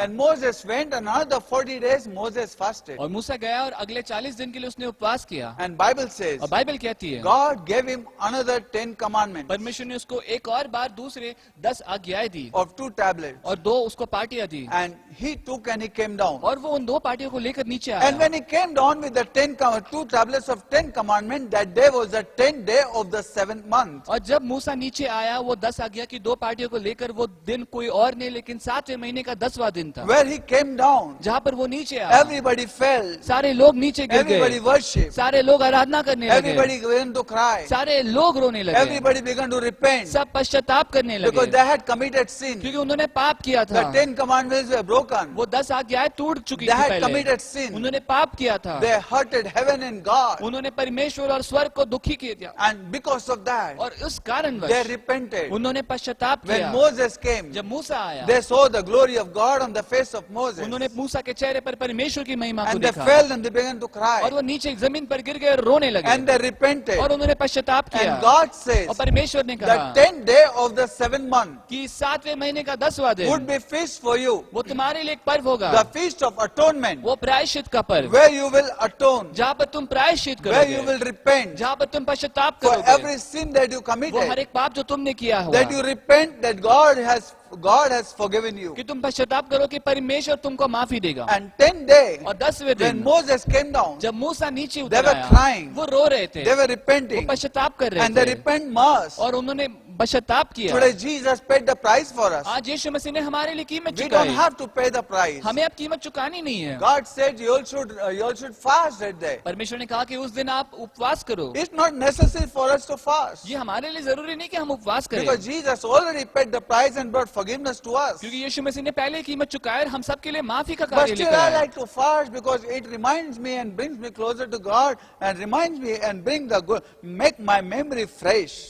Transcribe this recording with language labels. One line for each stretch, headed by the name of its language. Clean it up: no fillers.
English: And Moses went, and another 40 days Moses fasted.
Hindi: और मूसा गया और अगले 40 दिन के लिए उसने उपवास किया।
English: And Bible says,
Hindi: और बाइबल कहती है
English: God gave him another 10 commandments
Hindi: परमेश्वर ने उसको एक और बार दूसरे 10 आज्ञाएं दी
English: of 2 tablets.
Hindi: और 2 उसको पार्टियां दी
English: And he took and he came down.
Hindi: और वो उन 2 पार्टियों को लेकर नीचे
English: And
Hindi: आया।
English: when he came down with the 2 tablets of 10 commandments, that day was the 10th day of the 7th month.
Hindi: और जब मूसा नीचे आया वो 10 आज्ञा की 2 पार्टियों को लेकर वो दिन कोई और नहीं लेकिन 7वें महीने का 10वां दिन था।
English: Where he came down,
Hindi: जहाँ पर वो नीचे आया
English: everybody fell,
Hindi: सारे लोग नीचे गिर
English: everybody
Hindi: गए,
English: worshipped,
Hindi: सारे लोग आराधना करने लगे,
English: everybody began to cry,
Hindi: सारे लोग रोने लगे,
English: everybody began to repent
Hindi: सब पश्चाताप करने
English: because
Hindi: लगे
English: they had committed sin.
Hindi: क्योंकि उन्होंने पाप किया
English: The
Hindi: था।
English: 10 commandments were broken.
Hindi: वो 10 आज्ञाएं टूट चुकी
English: They
Hindi: थी
English: had
Hindi: पहले,
English: committed sin.
Hindi: उन्होंने पाप किया था,
English: They hurted heaven and God.
Hindi: उन्होंने परमेश्वर और स्वर्ग को दुखी किया
English: And because of that,
Hindi: और उस
English: they
Hindi: कारणवश
English: repented.
Hindi: उन्होंने पश्चाताप
English: When
Hindi: किया।
English: Moses came,
Hindi: जब मूसा आया
English: they saw the glory of God on the face of Moses.
Hindi: उन्होंने मूसा के चेहरे पर परमेश्वर की महिमा को
English: And they
Hindi: देखा
English: fell and they began to
Hindi: और
English: cry.
Hindi: वो नीचे जमीन पर गिर गए और रोने लगे
English: And they repented.
Hindi: और उन्होंने पश्चाताप किया
English: And God says,
Hindi: और परमेश्वर ने कहा
English: the 10th day of the 7th month
Hindi: कि 7वें महीने का 10वां
English: would
Hindi: दिन
English: be feast for you.
Hindi: वो तुम्हारे लिए एक पर्व होगा,
English: The feast of atonement,
Hindi: वो प्रायश्चित का पर्व
English: where you will atone,
Hindi: जहाँ पर तुम प्रायश्चित
English: where you
Hindi: करोगे,
English: will repent
Hindi: जहाँ पर तुम पश्चाताप
English: for
Hindi: करोगे,
English: every sin that you
Hindi: वो हर
English: committed,
Hindi: एक पाप जो तुमने किया हुआ
English: that you repent that God has forgiven you.
Hindi: कि तुम पश्चाताप करो कि परमेश्वर तुमको माफी देगा।
English: And 10th day,
Hindi: और 10वें
English: when
Hindi: दिन
English: Moses came down,
Hindi: जब मूसा नीचे
English: they
Hindi: उतर
English: were
Hindi: आया
English: crying,
Hindi: वो रो रहे थे,
English: they were
Hindi: वो
English: repenting,
Hindi: पश्चाताप कर रहे
English: and they
Hindi: थे
English: repent must.
Hindi: और उन्होंने पश्चाताप किया।
English: Today Jesus paid the price for us.
Hindi: आज यीशु मसीह ने हमारे लिए कीमत
English: We don't
Hindi: चुकाई,
English: have to pay the price.
Hindi: हमें अब कीमत चुकानी नहीं है।
English: God said you all should fast that day.
Hindi: परमेश्वर ने कहा कि उस दिन आप उपवास करो।
English: It's not necessary for us to fast
Hindi: ये हमारे लिए जरूरी नहीं कि हम उपवास करें,
English: because Jesus already paid the price and brought forgiveness to us.
Hindi: क्योंकि यीशु मसीह ने पहले कीमत चुकाई और हम सबके लिए माफी का
English: But
Hindi: कार्य
English: still
Hindi: लेकर
English: I
Hindi: आए।
English: like to fast because it reminds me and brings me closer to God and reminds me and make my memory fresh.